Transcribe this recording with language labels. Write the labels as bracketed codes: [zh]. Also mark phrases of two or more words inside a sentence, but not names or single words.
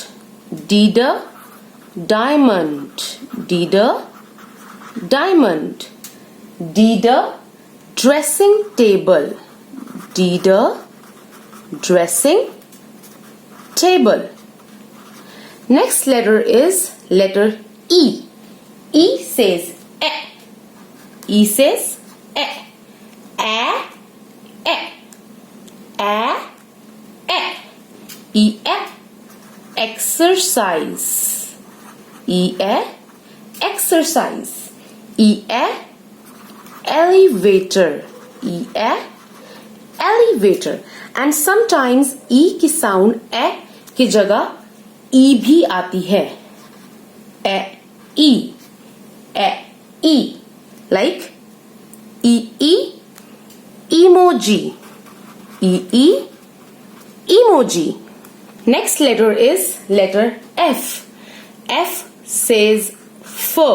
[en] D, diamond. D, diamond. D, dressing table. D, dressing table. Next letter is letter E. E says E. E says E. E. E. E. Exercise. E. Exercise. E. Elevator. E. Elevator. And sometimes [hi] E की sound E की जगह E भी आती है. [en] E. E. Like emoji. Emoji. Next letter is letter F. F says fur.